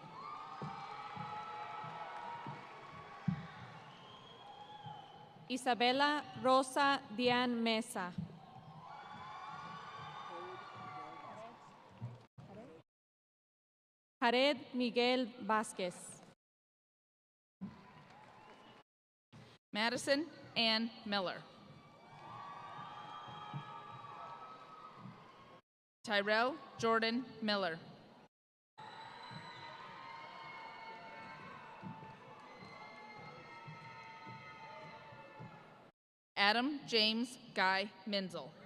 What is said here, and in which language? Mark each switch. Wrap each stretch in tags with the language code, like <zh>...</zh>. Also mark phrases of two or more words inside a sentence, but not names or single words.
<en>Isabela Rosa Dian Mesa. Jared Miguel Vázquez. Madison Ann Miller. Tyrell Jordan Miller. Adam James Guy Menzel.</en>